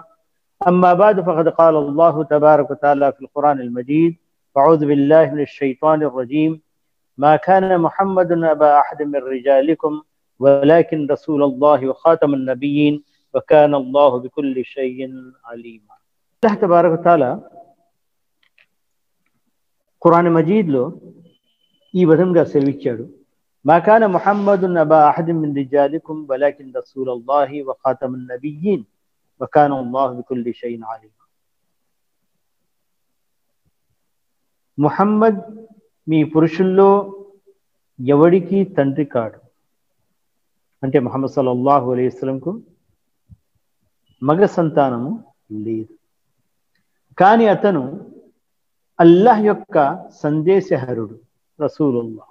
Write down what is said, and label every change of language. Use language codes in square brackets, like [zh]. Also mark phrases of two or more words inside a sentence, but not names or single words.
[ar] أما بعد فقد قال الله تبارك وتعالى في القرآن المجيد: أعوذ بالله من الشيطان الرجيم. ما كان محمد أبا أحد من رجالكم ولكن رسول الله وخاتم النبيين وكان الله بكل شيء عليما. الله تبارك وتعالى [te] ఖురాన్ మజీద్లో ఈ విధంగా సెలవిచ్చాడు: [ar] ما كان محمد أبا أحد من رجالكم ولكن رسول الله وخاتم النبيين وكان الله بكل شيء عليما. [te] ముహమ్మద్ మీ పురుషుల్లో ఎవడికి తండ్రి కాడు, అంటే ముహమ్మద్ [ar] صلى الله عليه وسلم [te] మగ సంతానము లేదు, కానీ అతను అల్లాహ్ యొక్క సందేశహరుడు, రసూలుల్లాహ్.